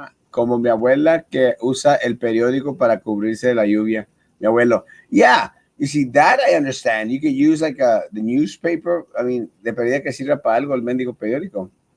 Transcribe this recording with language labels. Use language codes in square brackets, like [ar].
[es] Como mi abuela que usa el periódico para cubrirse de la lluvia. Mi abuelo. Yeah. [en] You see, that I understand. You could use like the newspaper. I mean, [es] de perdida que sirva para algo el mendigo periódico.